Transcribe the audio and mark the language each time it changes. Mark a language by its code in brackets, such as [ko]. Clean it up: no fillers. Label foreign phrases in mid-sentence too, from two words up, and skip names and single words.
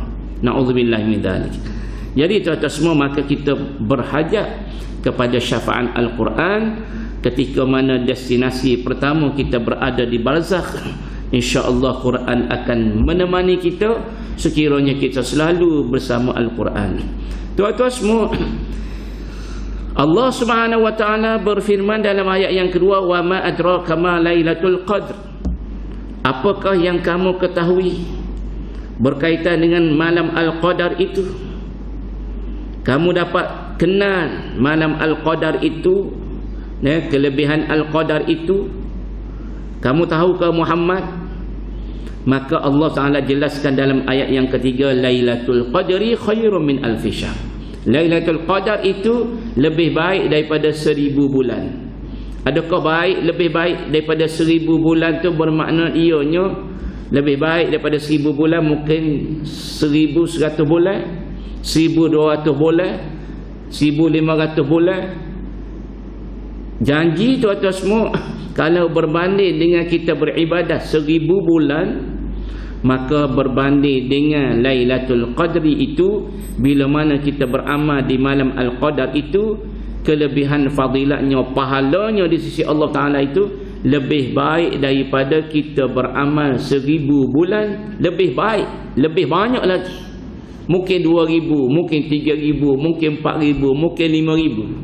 [ar] Na'udzubillah min dzalik. [ms] Jadi tuan-tuan semua, maka kita berhajat kepada syafaat Al-Quran ketika mana destinasi pertama kita berada di barzakh. InsyaAllah Quran akan menemani kita sekiranya kita selalu bersama Al-Quran. Tuan-tuan semua, [ar] Allah Subhanahu wa taala [ms] berfirman dalam ayat yang kedua, [ar] wa ma adraka ma lailatul qadr. [ms] Apakah yang kamu ketahui berkaitan dengan malam Al-Qadar itu? Kamu dapat kenal malam Al-Qadar itu, kelebihan Al-Qadar itu. Kamu tahu ke Muhammad? Maka Allah Ta'ala jelaskan dalam ayat yang ketiga, [ar] Lailatul Qadri khairum min alfi syahr. [ms] Lailatul Qadar itu lebih baik daripada 1000 bulan. Adakah baik, lebih baik daripada 1000 bulan tu bermakna ianya lebih baik daripada 1000 bulan, mungkin 1100 bulan, 1200 bulan, 1500 bulan. Janji tuan-tuan semua, kalau berbanding dengan kita beribadah 1000 bulan, maka berbanding dengan Lailatul Qadri itu, bila mana kita beramal di malam Al-Qadar itu, kelebihan fadilatnya, pahalanya di sisi Allah Ta'ala itu lebih baik daripada kita beramal 1000 bulan. Lebih baik, lebih banyak lagi. Mungkin 2000, mungkin 3000, mungkin 4000, mungkin 5000.